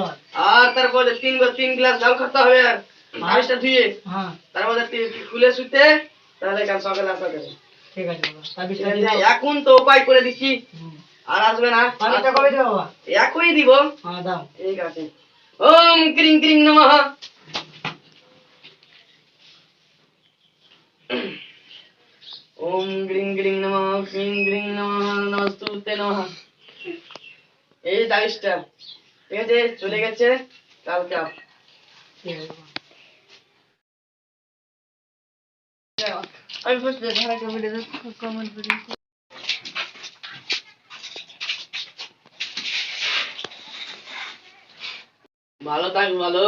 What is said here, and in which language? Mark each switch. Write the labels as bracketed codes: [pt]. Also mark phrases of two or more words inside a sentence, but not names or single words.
[bn] আর তারপরে 3 গ্লাস জল খেতে হবে। আর তাবিজটা ধুয়ে হ্যাঁ তারপরে খুলে শুতে, তাহলে কাল সকালে আসা যাবে। ঠিক আছে বাবা তাবিজটা ঠিক আছে, দাও। এখন তো উপায় করে দিচ্ছি, আর আসবে না। তাবিজটা কবে দিও বাবা? এখনই দিব। হ্যাঁ দাও। ঠিক আছে। [sa] ওম ক্রিং ক্রিং নমঃ। ওম গ্রিং গ্রিং নমঃ। ক্রিং গ্রিং নমঃ। নমস্তুতে নমঃ। [bn] এই তাবিজটা ঠিক আছে, চলে গেছে। কালকে আস। ঠিক আছে বাবা। আমি বুঝতে ভালো করে কমেন্ট করি। ভালো থাক বালক।